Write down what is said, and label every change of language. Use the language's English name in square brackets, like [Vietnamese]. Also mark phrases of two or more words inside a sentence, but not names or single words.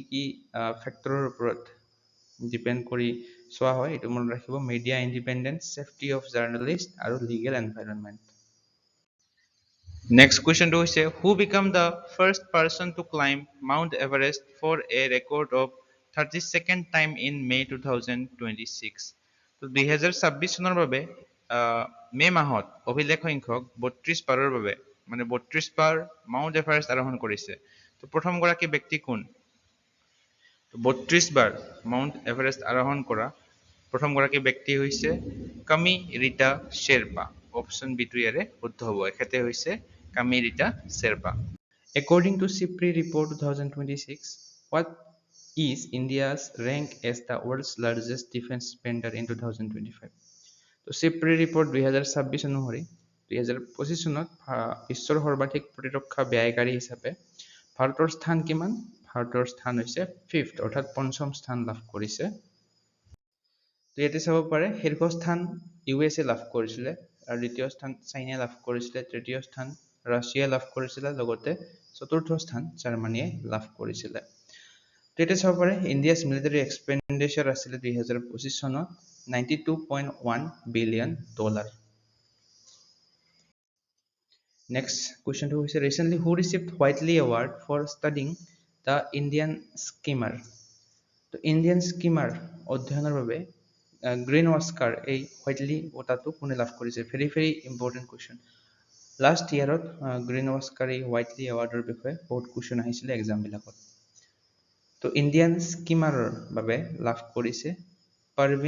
[Assamese] কি ফেক্টৰৰ ওপৰত ডিপেণ্ড কৰি চোৱা হয় এইটো মনত ৰাখিব [English] media independence safety of journalist [Assamese] আৰু [English] legal environment next questionটো [Assamese] হৈছে [English] who became the first person to climb Mount Everest for a record of 32nd time in May 2026 [Assamese] তো 2026 চনৰ বাবে মে মাহত অভিলেখ সংখ্যক 32 বাৰৰ বাবে মানে 32 বাৰ মাউণ্ট এভাৰেষ্ট আৰোহণ কৰিছে তো প্ৰথম গৰাকী ব্যক্তি কোন 32 বাৰ মাউণ্ট এভাৰেষ্ট আৰোহণ কৰা প্ৰথম গৰাকী ব্যক্তি হৈছে কামি ৰীতা শ্বেৰপা [English] option B [Assamese] টো ইয়াৰে শুদ্ধ হ'ব এখেতে হৈছে কামি ৰীতা শ্বেৰপা [English] According to SIPRI report 2026 what is India's rank as the world's largest defense spender in 2025 [Assamese] তো SIPRI report 2026 অনুসৰি 2025 চনত বিশ্বৰ সৰ্বাধিক প্ৰতিৰক্ষা ব্যয়কাৰী হিচাপে ভাৰতৰ স্থান কিমান ভাৰতৰ স্থান হৈছে 5th অৰ্থাৎ পঞ্চম স্থান লাভ কৰিছে তো ইয়াতে চাব পাৰে শীৰ্ষস্থান USA লাভ কৰিছিলে আৰু দ্বিতীয় স্থান চাইনা লাভ কৰিছিলে তৃতীয় স্থান ৰাছিয়া লাভ কৰিছিলে লগতে চতুৰ্থ স্থান জাৰ্মানীয়ে লাভ কৰিছিলে তো ইয়াতে চাব পাৰে [English] India's military expenditure [Assamese] আছিলে 2025 চনত [English] $92.1 billion Next question to is recently who received Whiteley Award for studying the Indian Skimmer. [Assamese] তো Indian Skimmer অধ্যয়নৰ বাবে গ্ৰীণ অস্কাৰ এই Whiteley বঁটাটো কোনে লাভ কৰিছে [English] very very important question last yearত [Assamese] গ্ৰীণ অস্কাৰ এই Whiteley এৱাৰ্ডৰ বিষয়ে বহুত কুৱেশ্যন আহিছিলে এক্সাম বিলাকত তো ইণ্ডিয়ান স্কিমাৰৰ বাবে লাভ কৰিছে পাৰভিন